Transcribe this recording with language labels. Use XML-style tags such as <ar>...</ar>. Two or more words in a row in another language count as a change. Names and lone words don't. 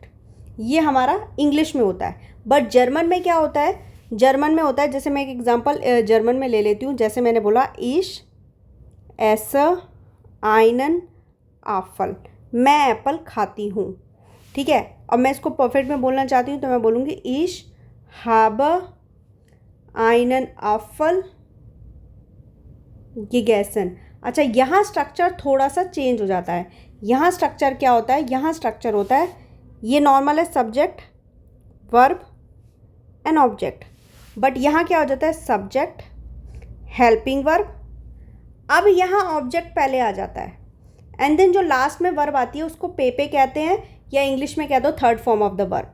<hi>ये हमारा इंग्लिश में होता है। बट जर्मन में क्या होता है, जर्मन में होता है, जैसे मैं एक एग्जांपल जर्मन में ले लेती हूँ। जैसे मैंने बोला</hi> <de>ich esse einen Apfel,</de> <hi>मैं एप्पल खाती हूँ, ठीक है। अब मैं इसको परफेक्ट में बोलना चाहती हूँ तो मैं बोलूँगी</hi> <de>ich habe einen Apfel gegessen.</de> <hi>अच्छा, यहाँ स्ट्रक्चर थोड़ा सा चेंज हो जाता है। यहाँ स्ट्रक्चर क्या होता है, यहाँ स्ट्रक्चर होता है, ये नॉर्मल है</hi> <en>subject verb and object,</en> <hi>बट यहाँ क्या हो जाता है,</hi> <en>subject helping verb.</en> <hi>अब यहाँ ऑब्जेक्ट पहले आ जाता है,</hi> <en>and then</en> <hi>जो लास्ट में वर्ब आती है उसको पेपे कहते हैं, या इंग्लिश में कह दो</hi> <en>third form of the verb.</en>